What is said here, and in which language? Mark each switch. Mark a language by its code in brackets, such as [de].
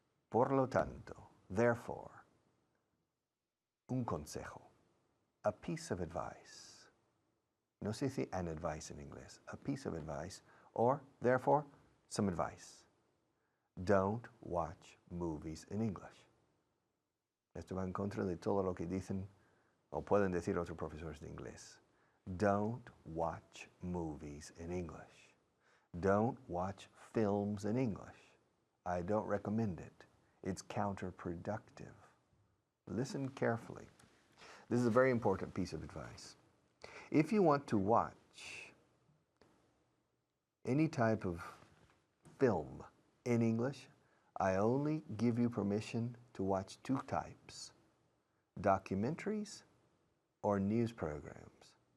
[es] Por lo tanto, therefore, un consejo, [en] a piece of advice. [es] No se dice an advice in English, [en] a piece of advice, or therefore, some advice. Don't watch movies in English. [es] Esto va en contra de todo lo que dicen o pueden decir otros profesores de inglés. [en] Don't watch movies in English. Don't watch films in English. I don't recommend it. It's counterproductive. Listen carefully. This is a very important piece of advice. If you want to watch any type of film in English, I only give you permission to watch 2 types, documentaries or news programs.